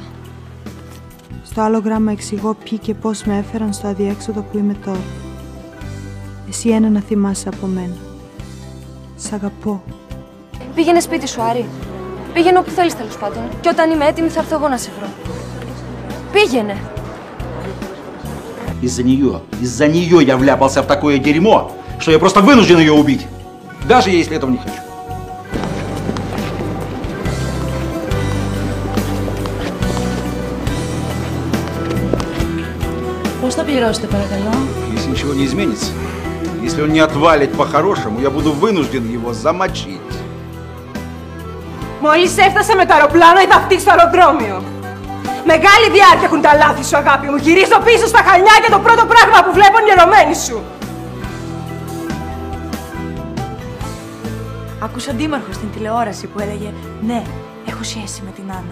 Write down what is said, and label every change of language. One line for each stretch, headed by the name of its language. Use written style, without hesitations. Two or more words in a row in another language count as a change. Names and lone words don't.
Greek: Στο άλλο γράμμα εξηγώ ποιοι και πώς με έφεραν στο αδιέξοδο που είμαι τώρα. Εσύ ένα να θυμάσαι από μένα. Σ' αγαπώ. Πήγαινε σπίτι σου, Άρη. Πήγαινε όπου θέλεις, τέλος πάντων. Και όταν είμαι έτοιμη θα έρθω εγώ να σε βρω. Πήγαινε.
Russian: Из-за нее я вляпался в такое дерьмо, что я просто вынужден ее убить. Даже если этого не хочу.
Greek: Πώς θα πληρώσετε, παρακαλώ?
Russian: Если ничего не изменится, если он не отвалит по-хорошему, я буду вынужден его замочить.
Greek: Μόλις έφτασα με το αεροπλάνο, είδα αυτή στο αεροδρόμιο. Μεγάλη διάρκεια έχουν τα λάθη σου, αγάπη μου. Γυρίζω πίσω στα Χανιά και το πρώτο πράγμα που βλέπω είναι η ερωμένη σου. Άκουσα αντίμαρχο στην τηλεόραση που έλεγε «Ναι, έχω σχέση με την Άννα.